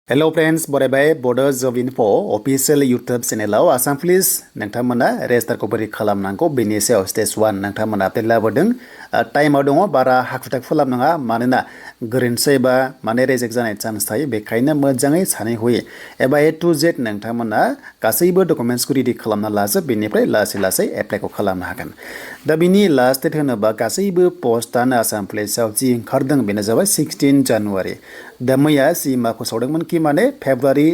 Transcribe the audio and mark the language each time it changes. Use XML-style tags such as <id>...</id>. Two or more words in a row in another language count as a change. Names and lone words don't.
<en>Hello friends,</en> <brx>बरायबाय Borders of Info</brx> <en>official YouTube channel</en> <brx>Assam Police नोंथांमोना रेजिस्टार को बोरै खालामनांगौ बेनि सायाव स्टेज 1 नोंथांमोना आपडेट लाबोदों टाइमाव दङ बारा हाखु-दाखु खालामनाङा मानोना गोरोन्थि एबा माने रिजेक्ट जानाय चान्स थायो बेखायनो मोजाङै सानै हयै एबा</brx> <en>A to Z</en> <brx>नोंथांमोना गासैबो डकुमेन्ट्सखौ रेडि खालामना लाजोब बेनिफ्राय लासै एप्लाइखौ खालामनो हागोन दा बिनि</brx> <en>last date</en> <brx>होनोबा गासैबो पस्टआनो आसाम पुलिसाव जि ओंखारदों बेनो जाबाय 16 जानुवारि दा मैया सिमा फोसावदोंमोन कि माने फेब्रुवारि</brx>